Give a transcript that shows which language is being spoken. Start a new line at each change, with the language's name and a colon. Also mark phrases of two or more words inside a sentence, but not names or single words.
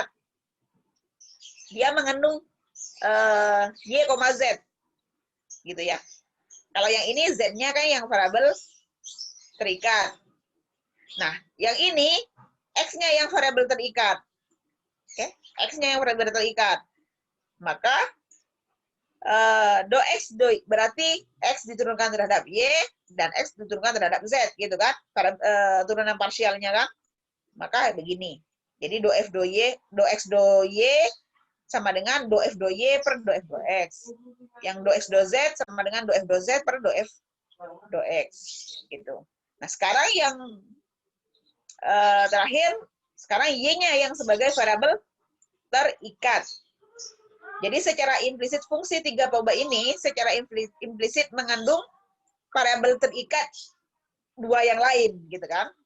Indonesian: Dia mengandung Y, Z. Gitu ya. Kalau yang ini Z-nya kan yang variabel terikat. Nah, yang ini X-nya yang variabel terikat. Oke, X-nya yang variabel terikat. Maka do X do berarti X diturunkan terhadap Y dan X diturunkan terhadap Z gitu kan. Turunan parsialnya kan. Maka begini. Jadi do F do Y, do X do Y sama dengan do F do Y per do F do X. Yang do X do Z sama dengan do F do Z per do F do X. Gitu. Nah, sekarang yang terakhir, sekarang Y-nya yang sebagai variabel terikat. Jadi secara implisit fungsi tiga peubah ini secara implisit mengandung variabel terikat dua yang lain, gitu kan?